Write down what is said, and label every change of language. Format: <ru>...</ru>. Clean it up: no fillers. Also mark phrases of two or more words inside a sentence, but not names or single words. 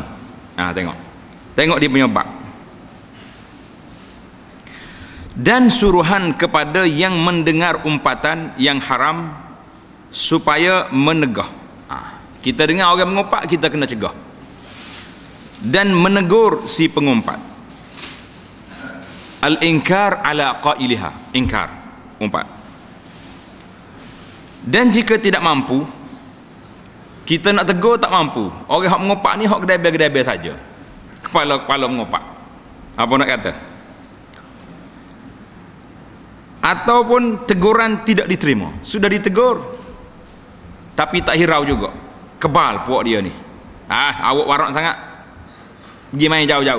<ms>Tengok dia punya bab. Dan suruhan kepada yang mendengar umpatan yang haram supaya menegah. Kita dengar orang mengumpat, kita kena cegah dan menegur si pengumpat.</ms> <ar>الإنكار على قائلها, ingkar umpat.</ar> <ms>Dan jika tidak mampu, kita nak tegur tak mampu, orang hak mengumpat ni hak gedai-gedai saja, kepala mengumpat, apa nak kata, ataupun teguran tidak diterima, sudah ditegur tapi tak hirau juga, kebal puak dia ni, awak warak sangat, pergi main jauh-jauh.</ms>